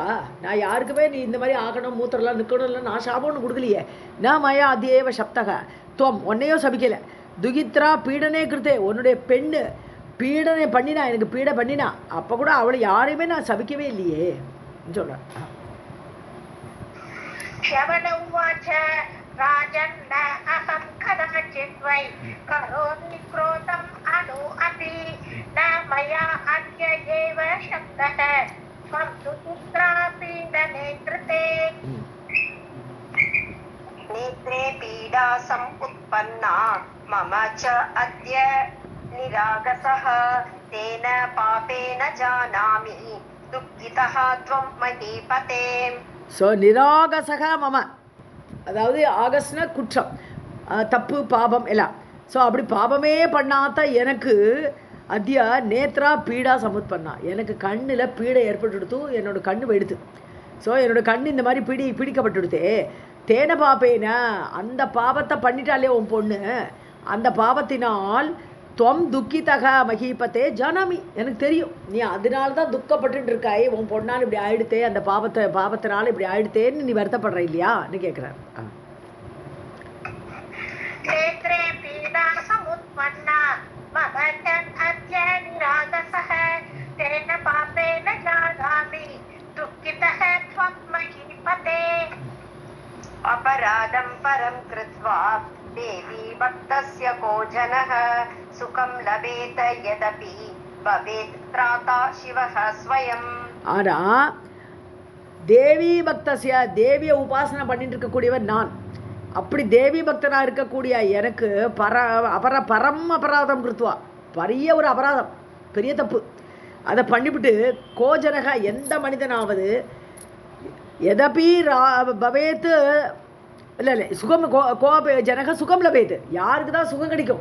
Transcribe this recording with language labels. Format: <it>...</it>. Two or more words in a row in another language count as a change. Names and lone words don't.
<ta>நான் யாருக்குமே நீ இந்த மாதிரி ஆகணும் மூத்திரலாம் நிற்கணும் இல்லை நான் சாபம்னு கொடுக்கலையே. நான்</ta> <sa>मया अद्यैव शप्तः त्वम्</sa> <ta>உன்னையோ சபிக்கலை.</ta> <sa>दुहित्रा पीडने कृते</sa> <ta>உன்னுடைய பெண்ணு பீடனை பண்ணினா எனக்கு பீடை பண்ணினா அப்போ கூட அவளை யாரையுமே நான் சபிக்கவே இல்லையே சொல்கிறேன்.</ta> <sa>राजन् न अहं कदाचित् त्वयि करोमि क्रोधम् अनु अपि न मया अद्य एव शब्दः त्वं तु चित्रापीडने कृते नेत्रे पीडा समुत्पन्ना मम च अद्य निरागसः तेन पापेन जानामि दुःखितः त्वं महीपते.</sa> <ta>ஸோ</ta> <sa>निरागसः मम,</sa> <ta>அதாவது ஆகஸ்னா குற்றம், தப்பு, பாபம் எல்லாம். ஸோ அப்படி பாபமே பண்ணாத எனக்கு</ta> <sa>अद्य नेत्रा पीडा समुत्पन्ना,</sa> <ta>எனக்கு கண்ணில் பீடை ஏற்பட்டுடுத்து, என்னோட கண்ணு வெடுத்து. ஸோ என்னோட கண் இந்த மாதிரி பிடிக்கப்பட்டுடுத்தே.</ta> <sa>तेन पापेन,</sa> <ta>அந்த பாவத்தை பண்ணிட்டாலே உன் பொண்ணு, அந்த பாவத்தினால்</ta> <sa>त्वं दुःखितः महीपते जानामि,</sa> <ta>எனக்கு தெரியும் நீ அதனால தான் துக்கப்பட்டு இருக்காய், உன் பொண்ணால் இப்படி ஆயிடுத்தே, அந்த பாவத்தினால இப்படி ஆயிடுத்தேன்னு நீ வருத்தப்படுற இல்லையான்னு கேட்குறாரு.</ta> <sa>नेत्रे पीडा समुत्पन्ना मम च अद्य निरागसः तेन पापेन जानामि दुःखितः त्वं महीपते. अपराधं परं कृत्वा देवी भक्तस्य को जनः सुखं लभेत यदपि भवेत् त्राता शिवः स्वयं.</sa> <ta>ஆனா</ta> <sa>देवी भक्तस्य,</sa> <ta>தேவியை உபாசனை பண்ணிட்டு இருக்கக்கூடியவர் நான். அப்படி தேவி பக்தனாக இருக்கக்கூடிய எனக்கு</ta> <sa>परम् अपराधम् कृत्वा,</sa> <ta>பெரிய ஒரு அபராதம், பெரிய தப்பு, அதை பண்ணிவிட்டு கோஜனக, எந்த மனிதனாவது</ta> <sa>यदपि भवेत्</sa> <ta>இல்லை</ta> <sa>सुखं जनः सुखं लभेत्,</sa> <ta>யாருக்கு தான் சுகம் கிடைக்கும்?</ta>